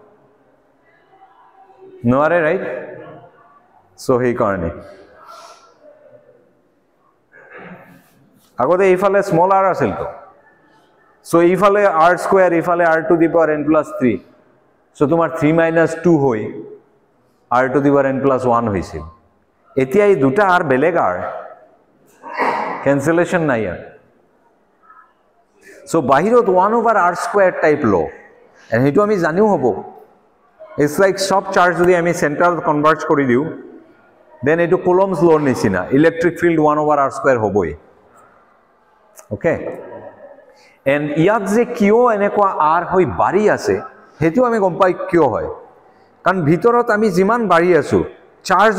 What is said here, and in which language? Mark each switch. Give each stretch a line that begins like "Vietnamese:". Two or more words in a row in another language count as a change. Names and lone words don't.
Assamese: নোৱাৰে
English: right so
Assamese: এই কাৰণে আগতে এইফালে স্মলার আছিল তো সো এইফালে r স্কয়ার এইফালে
English: r to the power n plus 3
Assamese: সো তোমাৰ
English: 3 minus 2
Assamese: হৈ
English: r to the power n plus 1
Assamese: হৈছিল এতিয়া এই দুটা r বেলেগ r ক্যান্সেলেশন নাই আর সো বাহিৰত
English: 1 over r square type law and
Assamese: হেতু আমি জানিও হ'ব
English: it's like
Assamese: সব চার্জ যদি আমি সেন্টার কনভার্ট কৰি দিও then এটো কুলম্বস law নিচিনা
English: electric field 1 over r square
Assamese: হ'বই
English: okay and
Assamese: ইয়াত যে কিয় এনেকুৱা আৰ হৈ বাঢ়ি আছে সেইটো আমি গম পাই কিয় হয় কাৰণ ভিতৰত আমি যিমান বাঢ়ি আছো চাৰ্জো